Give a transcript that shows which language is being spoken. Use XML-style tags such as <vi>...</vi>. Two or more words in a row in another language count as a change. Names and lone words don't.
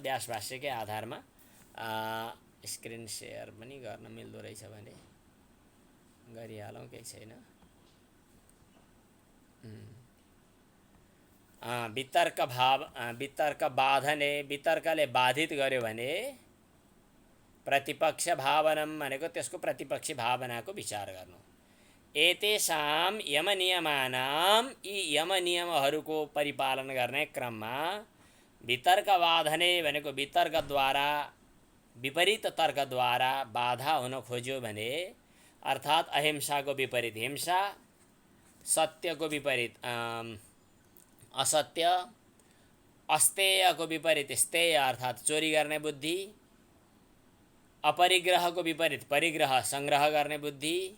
<ne>व्यास भाष्यकै आधारमा स्क्रिन सेयर पनि गर्न मिल्दो रहेछ भने गरिहालौँ, केही छैन।</ne> <sa>वितर्क बाधने,</sa> <ne>वितर्कले बाधित गर्यो भने</ne> <sa>प्रतिपक्ष भावनम</sa> <ne>भनेको त्यसको प्रतिपक्षी भावनाको विचार गर्नु।</ne> <sa>एतेषां यम नियमानां</sa> <ne>यी यम नियमहरूको परिपालन गर्ने क्रममा</ne> <sa>वितर्क बाधने</sa> <ne>भनेको वितर्कद्वारा, विपरीत तर्कद्वारा बाधा हुन खोज्यो भने, अर्थात् अहिंसाको विपरीत हिंसा, सत्यको विपरीत असत्य, अस्तेयको विपरीत स्तेय अर्थात् चोरी गर्ने बुद्धि, अपरिग्रहको विपरीत परिग्रह संग्रह गर्ने बुद्धि,</ne>